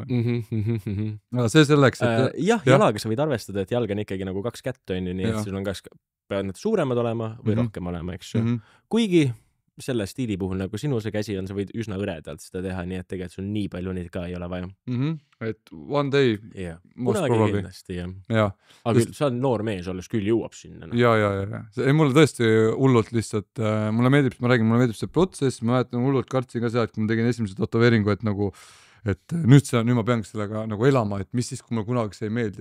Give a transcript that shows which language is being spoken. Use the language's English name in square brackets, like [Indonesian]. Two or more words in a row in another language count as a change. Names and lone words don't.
[Estonian] No see selleks, et jah, jalaga sa võid arvestada, et jalg on ikkagi nagu 2 kätt on ju, nii et sul on kas peavad need suuremad olema või rohkem olema, eks ju. Kuigi selle stiili puhul nagu sinu see käsi on, sa võid üsna õredalt seda teha, nii et tegelikult sul nii palju neid ka ei ole vaja. [English] Et one day most probably. [Estonian] Kindlasti, jah. Aga sa on noor mees olles küll jõuab sinna. Ja. Mulle tõesti hullult lihtsalt, mulle meeldib see protsess, ma mäletan hullult kartsin ka seda, et kui ma tegin esimese tätoveeringu, et nagu et nüüd ma pean sellega nagu elama, et mis siis, kui mulle kunagi see ei meeldi.